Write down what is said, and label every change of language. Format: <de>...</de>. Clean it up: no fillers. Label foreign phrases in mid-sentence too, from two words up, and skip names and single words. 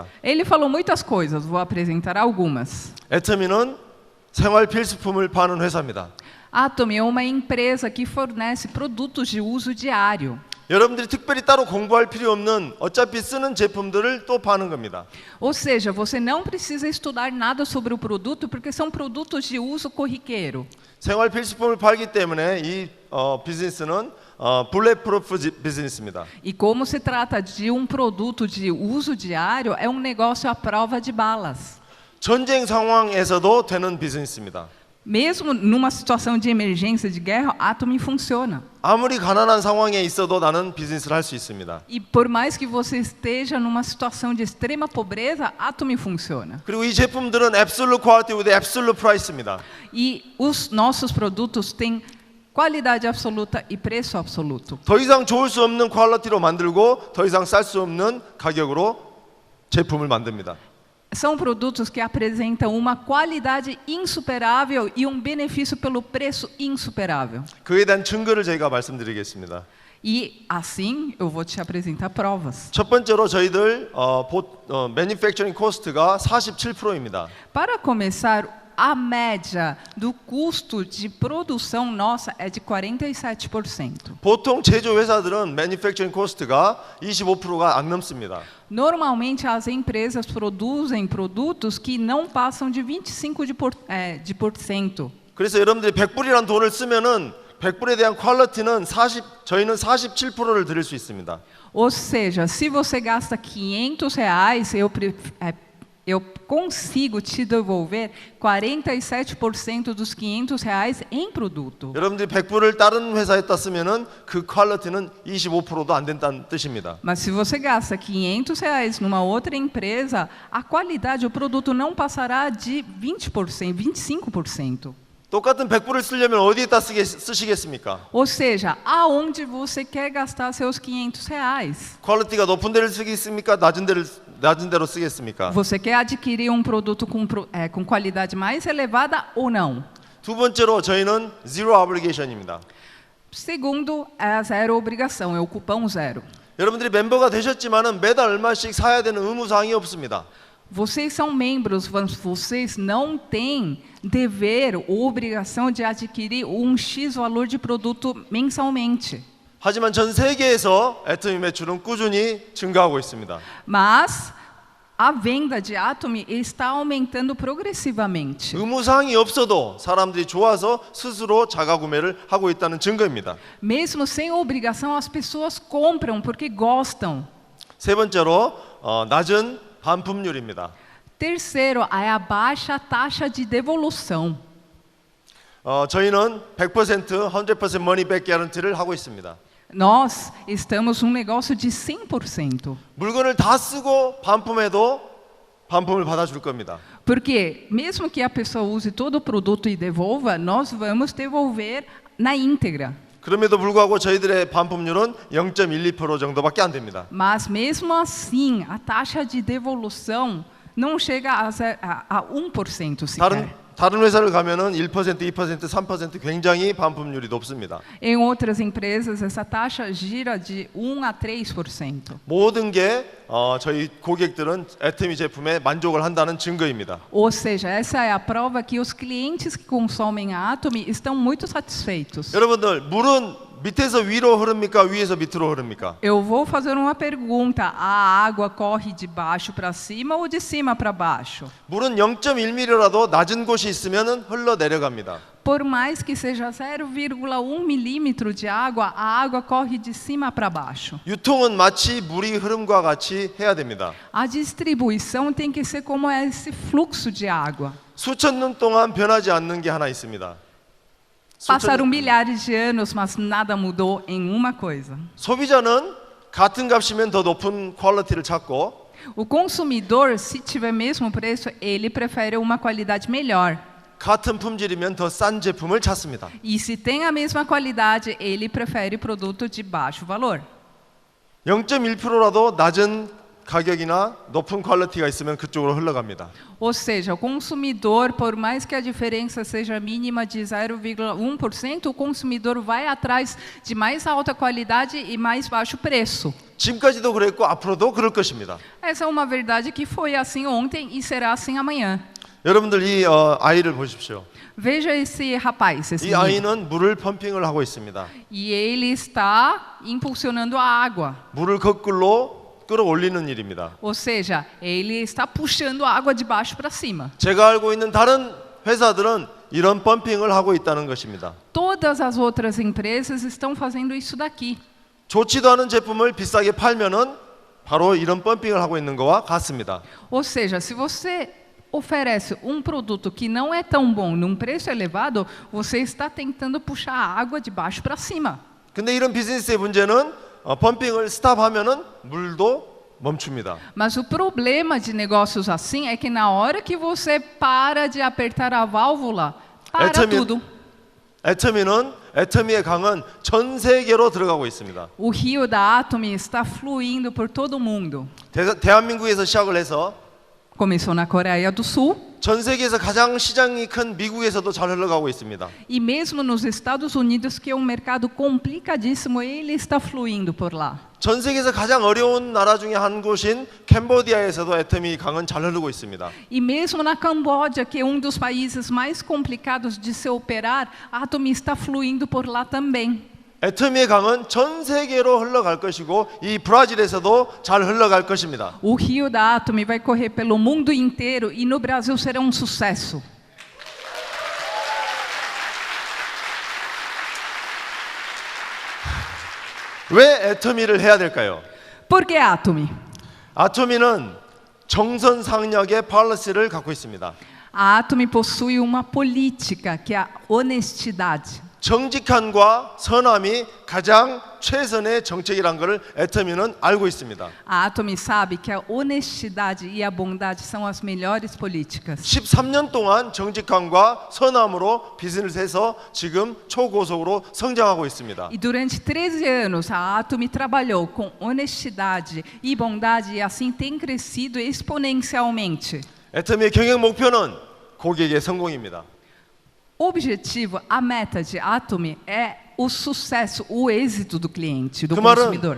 <pt>Ele falou muitas coisas, vou apresentar algumas.</pt> <ko>애터미는 생활 필수품을 파는 회사입니다.</ko> <pt>Atomy é uma empresa que fornece produtos de uso diário.</pt> <ko>여러분들이 특별히 따로 공부할 필요 없는 어차피 쓰는 제품들을 또 파는 겁니다.</ko> <pt>Ou seja, você não precisa estudar nada sobre o produto porque são produtos de uso corriqueiro.</pt> <ko>생활 필수품을 팔기 때문에 이 비즈니스는 블랙프루프 비즈니스입니다.</ko> <pt>E como se trata de um produto de uso diário, é um negócio à prova de balas.</pt> <ko>전쟁 상황에서도 되는 비즈니스입니다.</ko> <pt>Mesmo numa situação de emergência, de guerra, a Atomy funciona.</pt> <ko>아무리 가난한 상황에 있어도 나는 비즈니스를 할 수 있습니다.</ko> <pt>E por mais que você esteja numa situação de extrema pobreza, a Atomy funciona.</pt> <ko>그리고 이 제품들은</ko> <en>absolute quality with absolute price</en> <ko>입니다.</ko> <pt>E os nossos produtos têm qualidade absoluta e preço absoluto.</pt> <ko>더 이상 좋을 수 없는 퀄리티로 만들고 더 이상 쌀 수 없는 가격으로 제품을 만듭니다.</ko> <pt>São produtos que apresentam uma qualidade insuperável e um benefício pelo preço insuperável.</pt> <ko>그에 대한 증거를 저희가 말씀드리겠습니다.</ko> <pt>E assim eu vou te apresentar provas.</pt> <ko>첫 번째로 저희들</ko> <en>manufacturing cost</en> <ko>가 47%입니다.</ko> <pt>Para começar, a média do custo de produção nossa é de 47%.</pt> <ko>보통 제조 회사들은</ko> <en>manufacturing cost</en> <ko>가 25%가 안 넘습니다.</ko> <pt>Normalmente as empresas produzem produtos que não passam de 25%.</pt> <ko>그래서 여러분들이 100불이라는 돈을 쓰면은 100불에 대한 퀄리티는 저희는 47%를 드릴 수 있습니다.</ko> <pt>Ou seja, se você gasta R$500, eu consigo te devolver 47% dos R$500 em produto.</pt> <ko>여러분들이 100불을 다른 회사에다 쓰면은 그 퀄리티는 25%도 안 된다는 뜻입니다.</ko> <pt>Mas se você gasta R$500 numa outra empresa, a qualidade, o produto não passará de 20%, 25%.</pt> <ko>똑같은 100불을 쓰려면 어디에다 쓰시겠습니까?</ko> <pt>Ou seja, aonde você quer gastar seus R$500?</pt> <ko>퀄리티가 높은 데를 쓰겠습니까? 낮은 데로 쓰겠습니까?</ko> <pt>Você quer adquirir um produto com qualidade mais elevada ou não?</pt> <ko>두 번째로 저희는</ko> <en>zero obligation</en> <ko>입니다.</ko> <pt>Segundo, é zero obrigação, é o cupom zero.</pt> <ko>여러분들이 멤버가 되셨지만은 매달 얼마씩 사야 되는 의무 사항이 없습니다.</ko> <pt>Vocês são membros, mas vocês não têm dever ou obrigação de adquirir um X valor de produto mensalmente.</pt> <ko>하지만 전 세계에서 애터미 매출은 꾸준히 증가하고 있습니다.</ko> <pt>Mas a venda de Atomy está aumentando progressivamente.</pt> <ko>의무 사항이 없어도 사람들이 좋아서 스스로 자가 구매를 하고 있다는 증거입니다.</ko> <pt>Mesmo sem obrigação, as pessoas compram porque gostam.</pt> <ko>세 번째로 낮은 반품률입니다.</ko> <pt>Terceiro, é a baixa taxa de devolução.</pt> <ko>저희는 100% 100%</ko> <en>money back guarantee</en> <ko>를 하고 있습니다.</ko> <pt>Nós estamos num negócio de 100%.</pt> <ko>물건을 다 쓰고 반품해도 반품을 받아줄 겁니다.</ko> <pt>Porque mesmo que a pessoa use todo o produto e devolva, nós vamos devolver na íntegra.</pt> <ko>그럼에도 불구하고 저희들의 반품률은 0.12% 정도밖에 안 됩니다.</ko> <pt>Mas mesmo assim, a taxa de devolução não chega a 1% sequer.</pt> <ko>다른 회사를 가면은 1%, 2%, 3% 굉장히 반품률이 높습니다.</ko> <pt>Em outras empresas, essa taxa gira de 1 a 3%.</pt> <ko>모든 게 저희 고객들은 애터미 제품에 만족을 한다는 증거입니다.</ko> <pt>Ou seja, essa é a prova que os clientes que consomem a Atomy estão muito satisfeitos.</pt> <ko>여러분들, 물은 밑에서 위로 흐릅니까? 위에서 밑으로 흐릅니까?</ko> <pt>Eu vou fazer uma pergunta. A água corre de baixo para cima ou de cima para baixo?</pt> <ko>물은 0.1mm라도 낮은 곳이 있으면은 흘러 내려갑니다.</ko> <pt>por mais que seja 0,1 milímetro de água, a água corre de cima para baixo.</pt> <ko>유통은 마치 물이 흐름과 같이 해야 됩니다.</ko> <pt>A distribuição tem que ser como esse fluxo de água.</pt> <ko>수천 년 동안 변하지 않는 게 하나 있습니다.</ko> <pt>Passaram milhares de anos, mas nada mudou em uma coisa.</pt> <ko>소비자는 같은 값이면 더 높은 퀄리티를 찾고</ko> <pt>O consumidor, se tiver mesmo preço, ele prefere uma qualidade melhor.</pt> <ko>같은 품질이면 더 싼 제품을 찾습니다.</ko> <pt>E se tem a mesma qualidade, ele prefere produto de baixo valor.</pt> <ko>0.1%라도 낮은 가격이나 높은 퀄리티가 있으면 그쪽으로 흘러갑니다.</ko> <pt>Ou seja, o consumidor, por mais que a diferença seja mínima de 0,1%, o consumidor vai atrás de mais alta qualidade e mais baixo preço.</pt> <ko>지금까지도 그랬고 앞으로도 그럴 것입니다.</ko> <pt>Essa é uma verdade que foi assim ontem e será assim amanhã.</pt> <ko>여러분들 이 아이를 보십시오.</ko> <pt>Veja esse rapaz, esse</pt> <ko>이</ko> <pt>menino.</pt> <ko>아이는 물을 펌핑을 하고 있습니다.</ko> <pt>E ele está impulsionando a água.</pt> <ko>물을 거꾸로 끌어올리는 일입니다.</ko> <pt>Ou seja, ele está puxando a água de baixo para cima.</pt> <ko>제가 알고 있는 다른 회사들은 이런 펌핑을 하고 있다는 것입니다.</ko> <pt>Todas as outras empresas estão fazendo isso daqui.</pt> <ko>좋지도 않은 제품을 비싸게 팔면은 바로 이런 펌핑을 하고 있는 거와 같습니다.</ko> <pt>Ou seja, se você oferece um produto que não é tão bom num preço elevado, você está tentando puxar a água de baixo para cima.</pt> <ko>근데 이런 비즈니스의 문제는 펌핑을 스탑하면은 물도 멈춥니다.</ko> <pt>Mas o problema de negócios assim é que na hora que você para de apertar a válvula, para tudo.</pt> <ko>애터미의 강은 전 세계로 들어가고 있습니다.</ko> <pt>O rio da Atomy está fluindo por todo o mundo.</pt> <ko>대한민국에서 시작을 해서</ko> <pt>Começou na Coreia do Sul.</pt> <ko>전 세계에서 가장 시장이 큰 미국에서도 잘 흘러가고 있습니다.</ko> <pt>E mesmo nos Estados Unidos, que é um mercado complicadíssimo, ele está fluindo por lá.</pt> <ko>전 세계에서 가장 어려운 나라 중에 한 곳인 캄보디아에서도 애터미 강은 잘 흐르고 있습니다.</ko> <pt>E mesmo na Camboja, que é um dos países mais complicados de se operar, a Atomy está fluindo por lá também.</pt> <ko>애터미의 강은 전 세계로 흘러갈 것이고 이 브라질에서도 잘 흘러갈 것입니다.</ko> <pt>O rio da Atomy vai correr pelo mundo inteiro e no Brasil será um sucesso.</pt> <ko>왜 애터미를 해야 될까요?</ko> <pt>Por que Atomy?</pt> <ko>아토미는 정선상략의 폴리시를 갖고 있습니다.</ko> <pt>A Atomy possui uma política que é a honestidade.</pt> <ko>정직함과 선함이 가장 최선의 정책이란 것을 애터미는 알고 있습니다.</ko> <pt>A Atomy sabe que a honestidade e a bondade são as melhores políticas.</pt> <ko>13년 동안 정직함과 선함으로 비즈니스에서 지금 초고속으로 성장하고 있습니다.</ko> <pt>E durante 13 anos, a Atomy trabalhou com honestidade e bondade e assim tem crescido exponencialmente.</pt> <ko>애터미의 경영 목표는 고객의 성공입니다.</ko> <pt>O objetivo, a meta de Atomy é o sucesso, o êxito do cliente, do consumidor.</pt>